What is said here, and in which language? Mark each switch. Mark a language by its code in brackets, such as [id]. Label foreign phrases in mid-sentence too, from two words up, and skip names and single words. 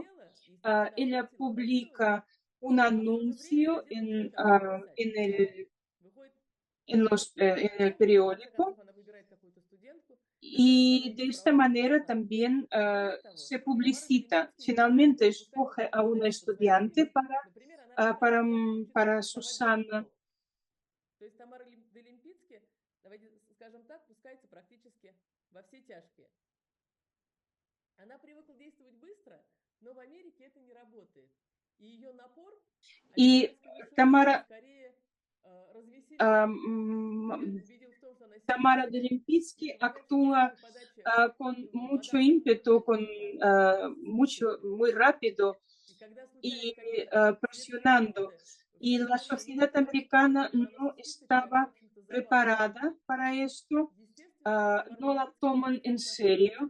[es] Ella publica un anuncio en el periódico y de esta manera también se publicita. Finalmente escoge a una estudiante para Susana. [ru] То есть Тамара де Лимпицке, давайте скажем так, пускается практически во все тяжкие. Она привыкла действовать быстро, но в Америке это не работает. И ее напор Tamara, скорее развеселил, убедил в том, что она [es] Tamara de Lempicki actúa con mucho ímpetu, muy rápido y presionando. Y la sociedad americana no estaba preparada para esto, no la toman en serio.